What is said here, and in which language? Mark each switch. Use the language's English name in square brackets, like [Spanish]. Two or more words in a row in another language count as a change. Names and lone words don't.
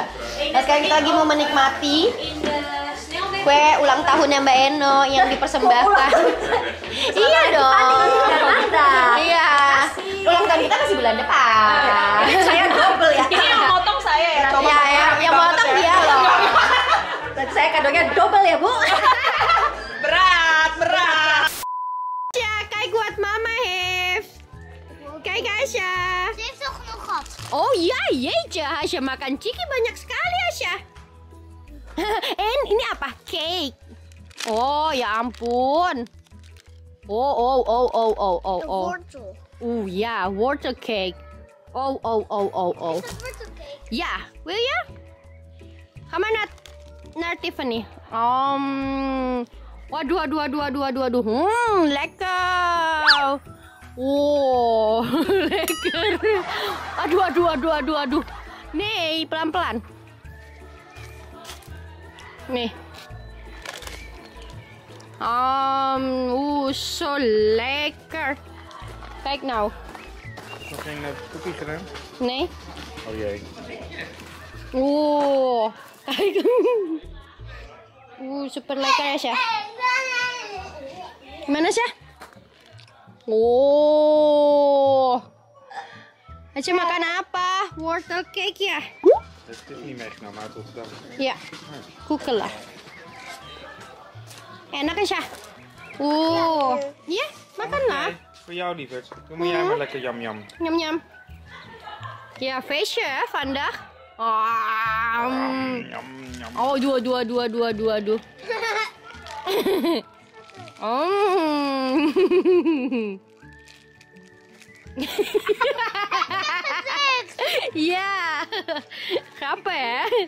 [Indonesian] Nah sekarang kita lagi mau menikmati kue ulang tahunnya Mbak Eno yang dipersembahkan. Iya dong. Iya. Ulang tahun kita masih bulan depan. Saya double ya. Ini yang motong saya ya. Coba Ya, yang potong dia loh. Dan saya kadonya double ya, Bu. berat. [Dutch] Ja, kijk wat mama heeft. Kijk Asya. Ze heeft toch nog gehad. Oh ja, jeetje, [Indonesian] Asya makan ciki banyak sekali Asya. En ini apa? Cake. Oh ya ampun. Oh. [Dutch] Wortel. Ja, wortel cake. Oh. Wortelcake. Ja, wil je? Ga maar naar Tiffany. [Indonesian] Waduh. Lekker. Wow, lekker. Aduh. [Dutch] Nee, [Indonesian] pelan-pelan. Nih. [Dutch] Zo lekker. Kijk nou. Nog geen cookie gedaan? Nee. Oh jee. Kijk. Super lekker ya, Syah. [Indonesian] Gimana, Syah? Asya makan apa? [Dutch] Wortel cake [Indonesian] ya? [Dutch] Het is niet meegenomen uit Rotterdam. [Indonesian] Ya, koeken lah. Enak ya, Syah? Iya, makan lah. [Dutch] Voor jou lieverd. Dan moet jij maar lekker yam. Nyam. Ja, feestje hè, vandaag. [Indonesian] Oh, aduh. [Dutch] Ja, grappig hè?